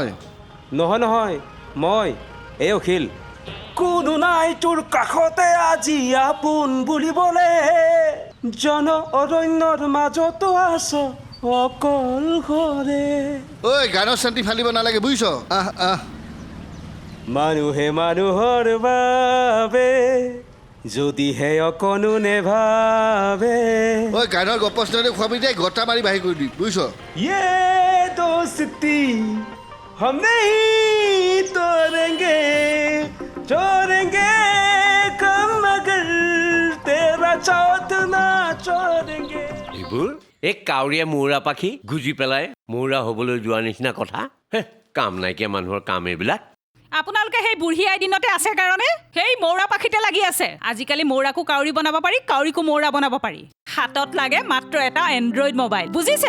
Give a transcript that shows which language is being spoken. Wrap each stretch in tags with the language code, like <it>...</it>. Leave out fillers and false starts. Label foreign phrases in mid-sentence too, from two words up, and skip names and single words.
<as>নহয় মই এই অখিল কোনো নাই তোৰ কাষতে আজি আপোন বুলিবলে জন অৰণ্যৰ মাজতো আছ অকল ঘৰে ঐ গানৰ শান্তি ফালিব নালাগে বুজিছ মানুহে মানুহৰ বাবে যদিহে অকণো নেভাবে ঐ গানৰ গপচনতে খুৱাবি দে গটা মাৰি বাহিৰ কৰি দিম বুজিছ</as> <hi>ये दोस्ती हम नहीं तोड़ेंगे छोड़ेंगे कम मगर तेरा साथ ना छोड़ेंगे</hi> <as>এইবোৰ এই কাউৰীয়া মৌৰা পাখি গুজি পেলাই মৌৰা হ'বলৈ যোৱা নিচিনা কথা কাম নাইকিয়া মানুহৰ কাম এইবিলাক আপোনালোকে সেই বুঢ়ী আই দিনতে আছে কাৰণে সেই মৌৰা পাখিতে লাগি আছে আজিকালি মৌৰাকো কাউৰী বনাব পাৰি কাউৰীকো মৌৰা বনাব পাৰি হাতত লাগে মাত্ৰ এটা</as> <en>android mobile</en> <as>বুজিছে</as>